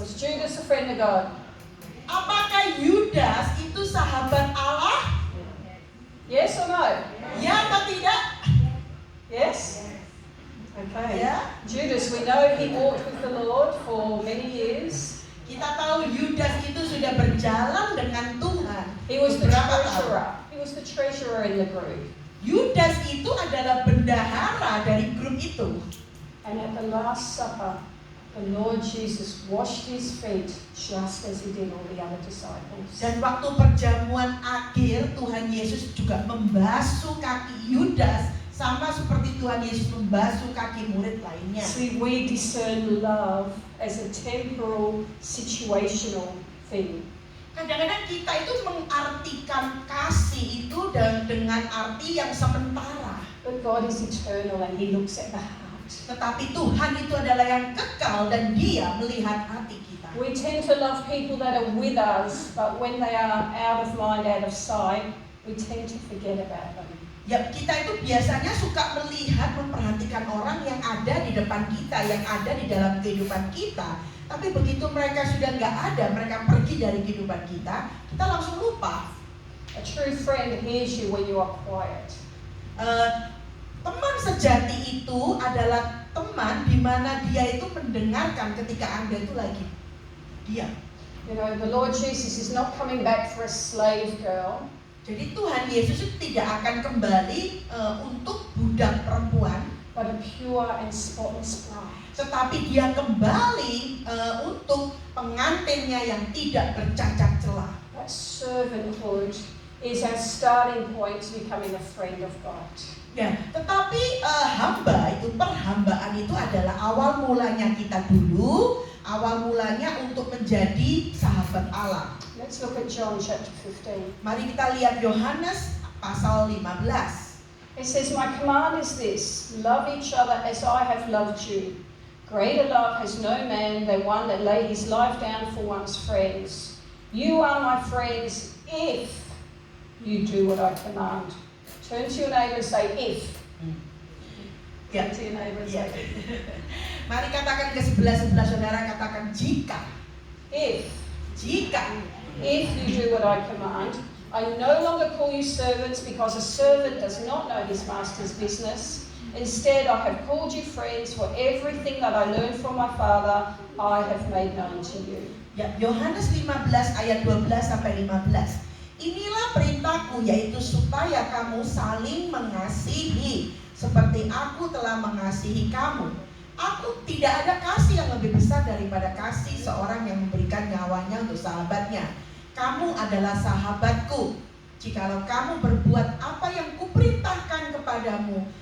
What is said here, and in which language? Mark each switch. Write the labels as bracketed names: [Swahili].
[English] Was Judas a friend of God? [Indonesian] Apakah Yudas itu sahabat Allah? [English] Yes or no? [Indonesian] Ya atau tidak? [English] Yes? Okay. [Indonesian] Ya. [English] Judas, we know he walked with the Lord for many years. [Indonesian] Kita tahu Yudas itu sudah berjalan dengan Tuhan. [English] He was the [Indonesian] beberapa tahun. [English] treasurer. He was the treasurer in the group. [Indonesian] Yudas itu adalah bendahara dari grup itu. [English] And at the Last Supper, the Lord Jesus washed his feet just as he did all the other disciples. [Indonesian] Dan waktu perjamuan akhir, Tuhan Yesus juga membasuh kaki Yudas sama seperti Tuhan Yesus membasuh kaki murid lainnya. [English] See, we discern love as a temporal, situational thing. [Indonesian] Kadang-kadang kita itu mengartikan kasih itu dengan arti yang sementara. [English] But God is eternal and he looks at the heart. [Indonesian] Tetapi Tuhan itu adalah yang kekal dan Dia melihat hati kita. [English] We tend to love people that are with us, but when they are out of mind, out of sight, we tend to forget about them. [Indonesian] Ya, kita itu biasanya suka melihat, memperhatikan orang yang ada di depan kita, yang ada di dalam kehidupan kita. Tapi begitu mereka sudah nggak ada, mereka pergi dari kehidupan kita, kita langsung lupa. [English] A true friend hears you when you are quiet. [Indonesian] Teman sejati itu adalah teman di mana dia itu mendengarkan ketika Anda itu lagi diam. [English] You know, the Lord Jesus is not coming back for a slave girl. [Indonesian] Jadi Tuhan Yesus itu tidak akan kembali untuk budak perempuan, [English] but a pure and spotless bride. [Indonesian] tetapi Dia kembali untuk pengantinnya yang tidak bercacat celah. [English] That servanthood is our starting point to becoming a friend of God. [Indonesian] Ya, tetapi hamba itu, perhambaan itu adalah awal mulanya kita dulu, awal mulanya untuk menjadi sahabat Allah. [English] Let's look at John chapter 15. [Indonesian] Mari kita lihat Yohanes pasal 15. [English] It says, my command is this, love each other as I have loved you. Greater love has no man than one that laid his life down for one's friends. You are my friends if you do what I command. Turn to your neighbor and say, if. [Indonesian] Ya. [English] Turn to your neighbor and [Indonesian] Ya. [English] say, if. [Indonesian] Mari katakan ke sebelah saudara, katakan jika. Jika. [English] If you do what I command, I no longer call you servants, because a servant does not know his master's business. Instead, I have called you friends, for everything that I learned from my Father, I have made known to you. [Indonesian] Ya, Yohanes 15 ayat 12 sampai 15. Inilah perintahku firman-Ku, yaitu supaya kamu saling mengasihi seperti aku telah mengasihi kamu. Aku tidak ada kasih yang lebih besar daripada kasih seorang yang memberikan nyawanya untuk sahabatnya. Kamu adalah sahabatku jikalau kamu berbuat apa yang kuperintahkan kepadamu.